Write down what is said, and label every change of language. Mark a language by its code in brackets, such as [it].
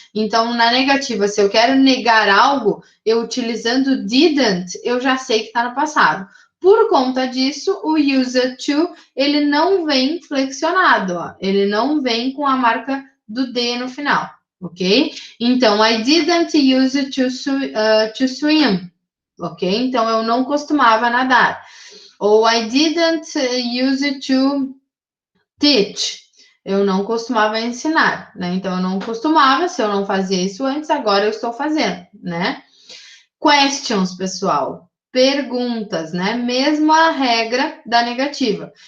[pt] Então, na negativa, se eu quero negar algo, eu utilizando didn't, eu já sei que está no passado. Por conta disso, o user to, ele não vem flexionado, ó. Ele não vem com a marca do D no final, ok? [en] Então, I didn't use to swim, ok? [pt] Então, eu não costumava nadar. Ou [en] I didn't use to teach. [pt] Eu não costumava ensinar, né? Então, eu não costumava, se eu não fazia isso antes, agora eu estou fazendo, né? Questions, pessoal. Perguntas, né? Mesma regra da negativa.